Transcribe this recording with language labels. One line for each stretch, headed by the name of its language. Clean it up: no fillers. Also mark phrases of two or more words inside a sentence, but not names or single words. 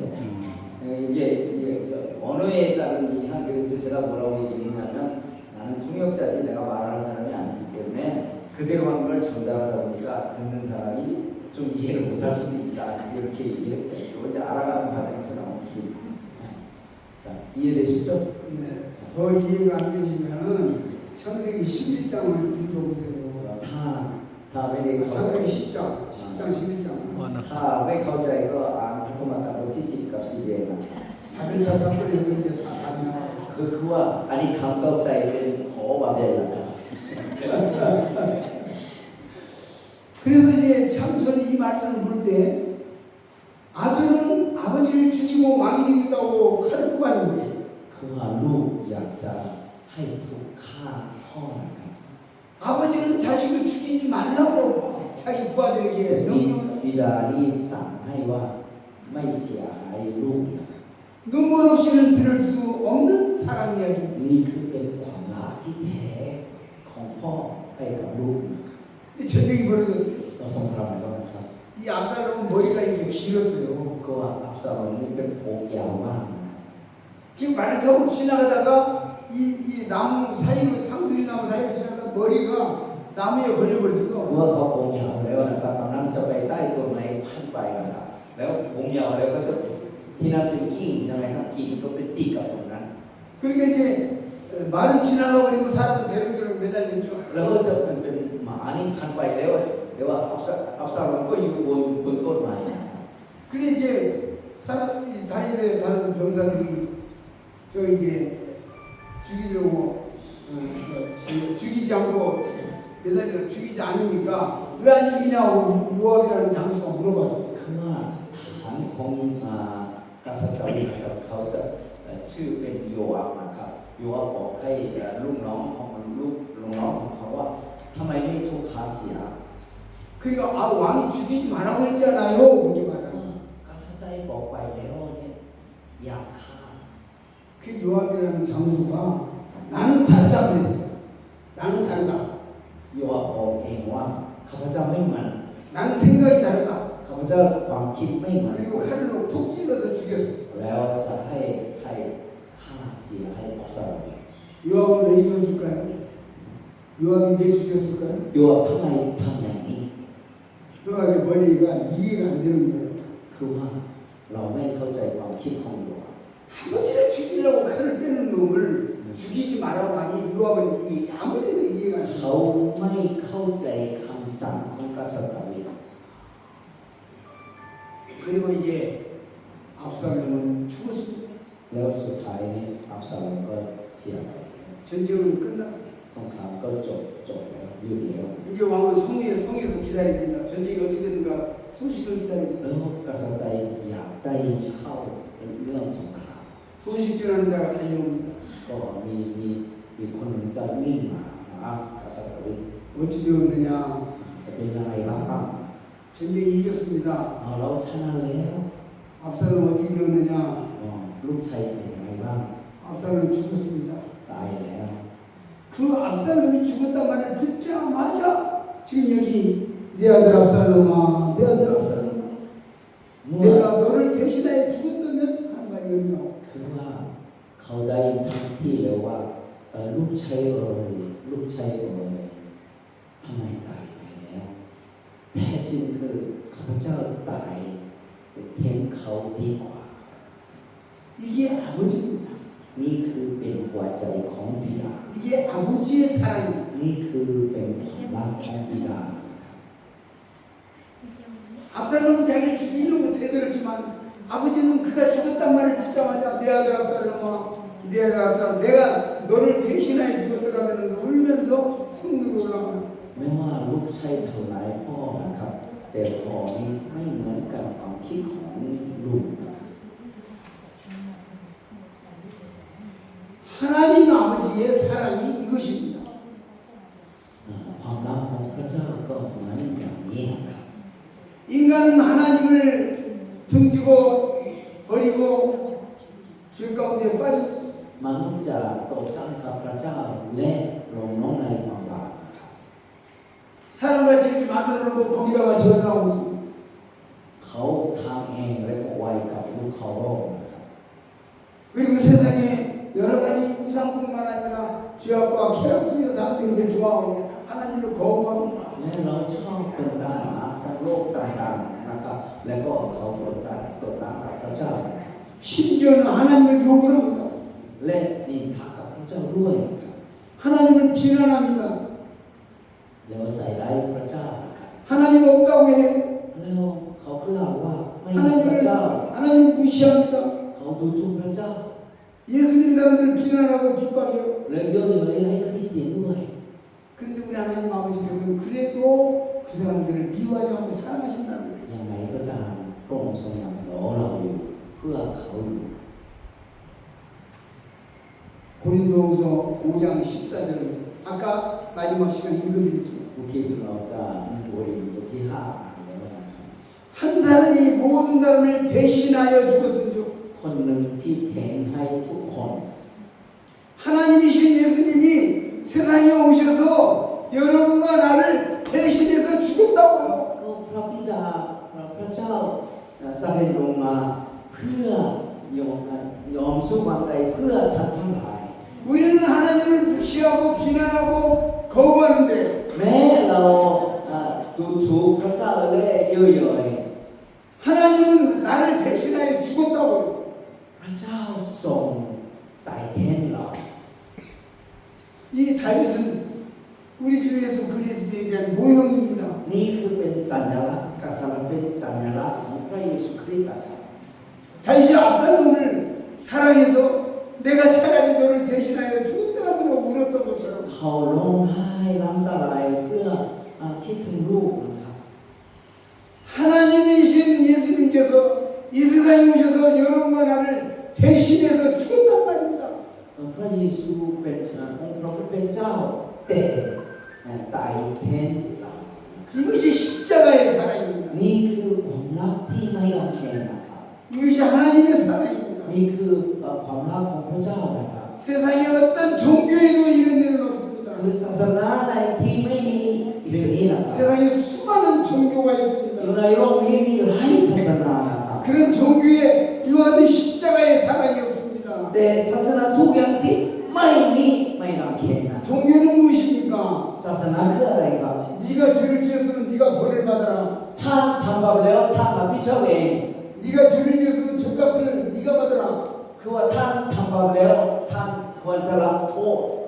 Korean: 이게 언어에 따른 이 한글에서 제가 뭐라고 얘기했냐면 나는 통역자지 내가 말하는 사람이 아니기 때문에 그대로 한 걸 전달하다 보니까 듣는 사람이 좀 이해를 못할 수도 있다 이렇게 얘기했어요. 이거 이제 알아가는 과정에서 나온 길. 자 이해되시죠? 네. 더 이해가 안 되시면은 창세기 11장을 읽어보세요.
Thai: 다 ไม่ได้เข้าใจ
Korean: 창세기 10장 11장.
Thai: ถ้าไม่เข้าใจก็อ่านพระธรรมกัปบทที่10กับ11นะ
Korean: 바벨탑 사건에서 이제 다 답이 나와요.
Thai: คือว่าอันนี้คำต่อไปเป็นหอบาเบลนะครับ
Korean: 그래서 이제 참선이 이 말씀을 볼 때 아들은 아버지를 죽이고 왕이 되겠다고 칼을 뽑았는데
Thai: คือว่าลูกอยากจะให้ถูกฆ่าพ่อนะครับ
Korean: 아버지는 자식을 죽이지 말라고 자기 부하들에게 명령을
Thai: บิดานี่สั่งให้ว่าไม่เสียหายลูก
Korean: 눈물 없이는 들을 수 없는 사랑 이야기.
Thai: นี่คือเป็นความรักที่แท้ของพ่อให้กับลูก
Korean: 이 전쟁이 벌어졌어요.
Thai: เราสงครามแล้วนะครับ
Korean: 이 압살롬은 머리가 이게 길었어요.
Thai: ก็ว่าอับซาโลมนี่เป็นโผยาวมากนะครับ
Korean: 그 말을 타고 지나가다가 이 나무 사이로 상수리 나무 사이로 지나가다 머리가 나무에
Thai: เมื่
Korean: 걸려버렸어.
Thai: อเขาโผยาวแล้วนะครับตอนนั้นจะไปใต้ต้นไม้พันไปนะครับแล้วโผยาวแล้วก็จะที่นั่นเป็นกิ่งใช่ไหมครับกิ่งก็ไปติดกับตรงนั้น
Korean: 그러니까 이제 말은 지나가 버리고 사람은 대롱대롱 매달렸죠.
Thai: แล้วก็จะเป็นหมานี่พันไปแล้วแต่ว่าอับซาโลมก็อยู่บนต้นไม้นะครับ
Korean: 그래 이제 사람 이 다니엘의 다른 병사들이 저 이제 죽이려고 죽이지 않고 매달려 죽이지 않으니까 왜 안 죽이냐고 요압이라는 장수가 물어봤어요.
Thai: คือว่าฐานของกษัตริย์ดาวิดนะครับเขาจะชื่อเป็นโยอาบนะครับโยอาบบอกให้ลูกน้องของเขาว่าทำไมไม่ถูกฆ่าเสีย
Korean: 그러니까 아 왕이 죽이지 말라고 했잖아요. 그렇게 말하는.
Thai: กษัตริย์ได้บอกไปแล้วเนี่ยอยากฆ่า
Korean: 그 요압이라는 장수가 나는 다르다 그랬어요. 나는 다르다.
Thai: โยอาบบอกเองว่าข้าพเจ้าไม่เหมือน
Korean: 나는 생각이 다르다.
Thai: ข้าพเจ้าความคิดไม่เหมือน
Korean: 그리고 칼로 툭 찔러서 죽였어요.
Thai: แล้วจะให้ฆ่าเสียให้อับซาโลม
Korean: 요압을 왜 죽였을까요? 요압이 왜 죽였을까요?
Thai: โยอาบทำไมทำอย่างนี้
Korean: 요압의 머리가 이해가 안 되는 거예요.
Thai: คือว่าเราไม่เข้าใจความคิดของโยอาบ
Korean: 아버지를 죽이려고 칼을 빼는 놈을 죽이지 말라고 하니 요압은 아무리 이해가 안
Thai: เขา
Korean: 돼요.
Thai: ไม่เข้าใจคำสั่งของกษัตริย์ดาวิด
Korean: 그리고 이제 압살롬은 죽었습니다.
Thai: แล้วสุดท้ายนี้อับซาโลมก็เสียไป
Korean: 전쟁은 끝났어요.
Thai: สงครามก็จบแล้วอยู่แล้ว
Korean: 이제 왕은 성에서 기다립니다. 전쟁이 어떻게 되는가 소식을 기다리고
Thai: แล้วกษัตริย์อยากได้เข้าเรื่องสงคราม
Korean: 소식 전하는 자가 달려옵니다.
Thai: ก็มีคนหนึ่งจะวิ่งมาหากษัตริย์
Korean: 어찌 되었느냐?
Thai: จะเป็นยังไงบ้าง
Korean: 전쟁이 이겼습니다.
Thai: เราชนะแล้ว
Korean: 압살롬 어찌 되었느냐?
Thai: ลูกชายเป็นยังไงบ้าง
Korean: 압살롬 죽었습니다.
Thai: ตายแล้ว
Korean: 그 압살롬이 죽었단 말을 듣자마자 지금 여기 내 아들 압살롬아, 내 아들 압살롬아,
Thai: เมื่อ
Korean: 내가 너를 대신하여 죽었다면 하는 말이 여기 나와.
Thai: คือว่าเขาได้ทันทีแล้วว่าลูกชายลูกชายทำไมตายไปแล้วแท้จริงคือข้าพเจ้าตายแทนเขาดีกว่า
Korean: 이게 아버지입니다.
Thai: นี่คือเป็นหัวใจของบิดา
Korean: 이게 아버지의 사랑입니다.
Thai: นี่คือเป็นความรักของบิดา
Korean: 압살롬은 자기를 죽이려고 대들었지만 아버지는 그가 죽었단 말을 듣자마자 내 아들 압살롬아, 내 아들 압살롬, 내가 너를 대신하여 죽었더라면 울면서 성문으로 올라가는
Thai: ไม่ว่าลูกชายเท่าไรพ่อนะครับแต่พ่อนี้ไม่เหมือนกับความคิดของลูกนะครับ
Korean: 하나님 아버지의 사랑이 이것입니다.
Thai: ความรักของพระเจ้าก็เหมือนอย่างนี้นะครับ
Korean: 인간은 하나님을 등지고 버리고 죄 가운데 빠졌습니다.
Thai: มนุษย์จะต่อต้านกับพระเจ้าและลงน้องในความบาปนะครับ
Korean: 사람같이 이렇게 만들어 놓고 거기다가 전하고 있습니다.
Thai: เขาทำเองและก็ไว้กับลูกเขาโลกนะครับ
Korean: 그리고 세상에 여러 가지 우상뿐만 아니라 죄악과 쾌락수의 사람들을 좋아하고 하나님을 거부하고
Thai: และเราชอบเป็นทหารของโลกต่างๆนะครับและก็เขาต่อต้านกับพระเจ้า
Korean: 심지어는 하나님을 욕을 합니다.
Thai: และนินทากับพระเจ้าด้วยนะครับ
Korean: 하나님을 비난합니다.
Thai: แล้วใส่ร้ายพระเจ้านะครับ
Korean: 하나님 없다고 해요.
Thai: แล้วเขากล่าวว่าไม่มีพระ
Korean: 하나님을
Thai: เจ้า
Korean: 하나님 무시합니다.
Thai: เขาดูถูกพระเจ้า
Korean: 예수 믿는 사람들 비난하고 핍박해요.
Thai: และเยอะเลยให้คริสเตียนด้วย
Korean: 그런데 우리 하나님 아버지께서는 그래도 그 사람들을 미워하지 않고 사랑하신다는 거예요.
Thai: ยังไงก็ตามพระองค์ทรงนำเราอยู่เพื่อเขาอยู่
Korean: 고린도후서 5장 14절 아까 마지막 시간 읽어드렸죠.
Thai: โอเคเราจะมีบทเรียนบทที่5อ่านแล้วนะครับ
Korean: 한 사람이 모든 사람을 대신하여 죽었은즉
Thai: คนหนึ่งที่แทนให้ทุกคน
Korean: 하나님이신 예수님이 세상에 오셔서 여러분과 나를 대신해서 죽었다고요.
Thai: ก็พระบิดาพระเจ้าเสด็จลงมาเพื่อยอมสู้ความตายเพื่อท่านทั้งหลาย
Korean: 우리는 하나님을 무시하고 비난하고 거부하는데
Thai: แม้เราดูถูกพระเจ้าและเย่อหยิ่ง
Korean: 하나님은 나를 대신하여 죽었다고요.
Thai: พระเจ้าทรงตายแทนเรา
Korean: 이 다윗은 우리 주 예수 그리스도에 대한 모형입니다.
Thai: นี่คือเป็นสัญลักษณ์กษัตริย์เป็นสัญลักษณ์ของพระเยซูคริสต์นะครับ
Korean: 다윗이 압살롬을 사랑해서 내가 차라리 너를 대신하여 죽었더라면 울었던 것처럼
Thai: เขาร้องไห้น้ำตาไหลเพื่อคิดถึงลูกนะครับ
Korean: 하나님이신 예수님께서 이 세상에 오셔서 여러분과 나를 대신해서 죽었단 말입니다.
Thai: พระเยซูเป็นองค์พระผู้เป็นเจ้าแต่ตายแทนเรา
Korean: 이것이 십자가의 사랑입니다.
Thai: นี่คือความรักที่ไม่ยอมแพ้นะครับ
Korean: 이것이 하나님의 사랑입니다.
Thai: นี่คือความรักของพระเจ้านะครับ
Korean: 세상에 어떤 종교에도 이런 일은 없습니다.
Thai: คือศาสนาในที่ไม่มีเรื่องนี้นะครับ
Korean: 세상에 수많은 종교가
Thai: อยู่
Korean: 있습니다.
Thai: ในโลกนี้มีหลายศาสนานะครับ
Korean: 그런 종교에 이와 같은 십자가의 사랑이 없습니다.
Thai: แต่ศาสนาทุกอย่างที่ไม่มีไม่ยอมแพ้นะ
Korean: 종교는 무엇입니까?
Thai: ศาสนาคืออะไรครับ
Korean: 네가 죄를 지었으면 네가 벌을 받아라.
Thai: ท่านทำบาปแล้วท่านรับผิดชอบเอง
Korean: 네가 죄를 지었으면 죗값을 네가 받아라.
Thai: คือว่าท่านทำบาปแล้วท่านควรจะรับโทษ